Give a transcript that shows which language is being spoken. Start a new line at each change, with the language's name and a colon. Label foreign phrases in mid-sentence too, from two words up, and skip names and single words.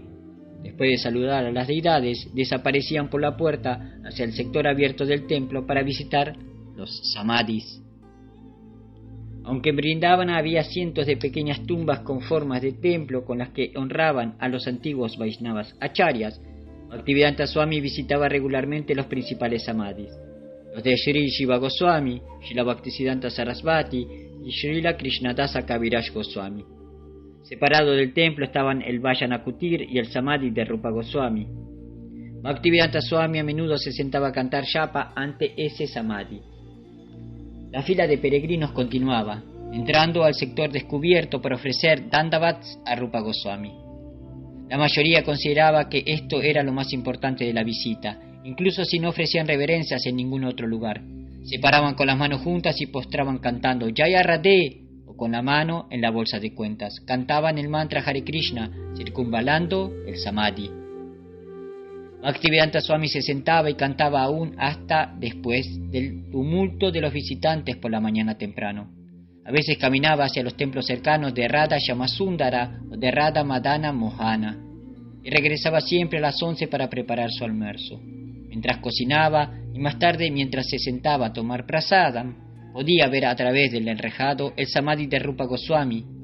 Spanish: Después de saludar a las deidades, desaparecían por la puerta hacia el sector abierto del templo para visitar los samadhis. Aunque en Vrindavana había cientos de pequeñas tumbas con formas de templo con las que honraban a los antiguos Vaishnavas acharyas, Bhaktivedanta Swami visitaba regularmente los principales samadhis, los de Sri Jiva Goswami, Srila Bhaktisiddhanta Sarasvati y Srila Krishnadasa Kaviraj Goswami. Separado del templo estaban el Vajana Kutir y el samadhi de Rupa Goswami. Bhaktivedanta Swami a menudo se sentaba a cantar japa ante ese samadhi. La fila de peregrinos continuaba, entrando al sector descubierto para ofrecer dandavats a Rupa Goswami. La mayoría consideraba que esto era lo más importante de la visita, incluso si no ofrecían reverencias en ningún otro lugar. Se paraban con las manos juntas y postraban cantando
Sanskrit: Jaya Radhe
Spanish: o con la mano en la bolsa de cuentas. Cantaban el mantra Hare Krishna, circunvalando el samadhi. Bhaktivedanta Swami se sentaba y cantaba aún hasta después del tumulto de los visitantes por la mañana temprano. A veces caminaba hacia los templos cercanos de Radha Shyamasundara o de Radha Madana Mohana y regresaba siempre a las 11 para preparar su almuerzo. Mientras cocinaba y más tarde mientras se sentaba a tomar prasadam, podía ver a través del enrejado el samadhi de Rupa Goswami.